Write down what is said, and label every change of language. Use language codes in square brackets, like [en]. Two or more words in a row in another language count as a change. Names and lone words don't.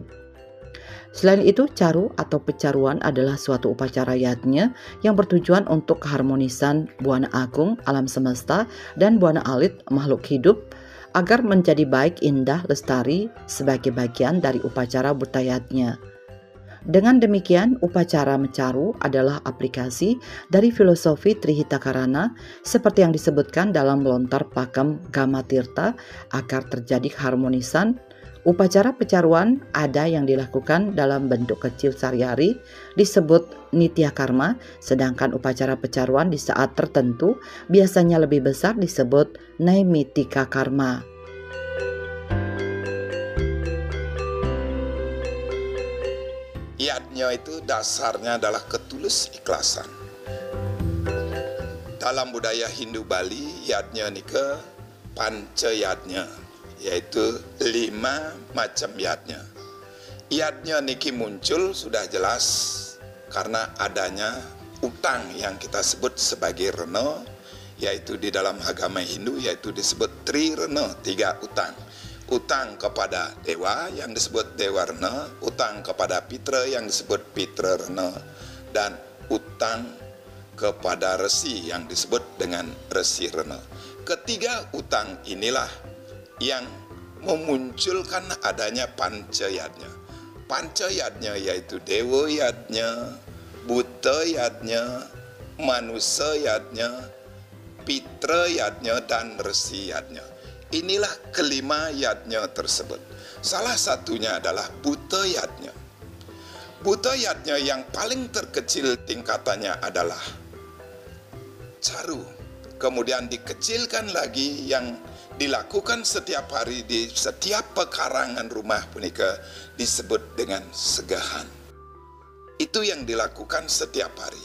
[id] Selain itu, caru atau pecaruan adalah suatu upacara yatnya yang bertujuan untuk keharmonisan buana agung alam semesta dan buana alit makhluk hidup agar menjadi baik, indah, lestari sebagai bagian dari upacara butayatnya. Dengan demikian, upacara mencaru adalah aplikasi dari filosofi Trihitakarana seperti yang disebutkan dalam Lontar Pakem Gamatirta agar terjadi keharmonisan. Upacara pecaruan ada yang dilakukan dalam bentuk kecil sehari-hari disebut nitya karma, sedangkan upacara pecaruan di saat tertentu biasanya lebih besar disebut naimitika karma. Yatnya itu dasarnya adalah ketulus ikhlasan. Dalam budaya Hindu Bali, yatnya nika panca yatnya, yaitu 5 macam yatnya. Yatnya niki muncul sudah jelas karena adanya utang yang kita sebut sebagai rena, yaitu di dalam agama Hindu yaitu disebut trirena, 3 utang. Utang kepada dewa yang disebut dewa rena, utang kepada pitra yang disebut pitra rena, dan utang kepada resi yang disebut dengan resi rena. Ketiga utang inilah yang memunculkan adanya pancayatnya. Pancayatnya yaitu dewa yatnya, buta yatnya, manusia yatnya, pitra yatnya, dan resi yatnya. Inilah kelima yatnya tersebut. Salah satunya adalah buta yatnya. Buta yatnya yang paling terkecil tingkatannya adalah caru. Kemudian dikecilkan lagi yang dilakukan setiap hari di setiap pekarangan rumah punika disebut dengan segahan. Itu yang dilakukan setiap hari.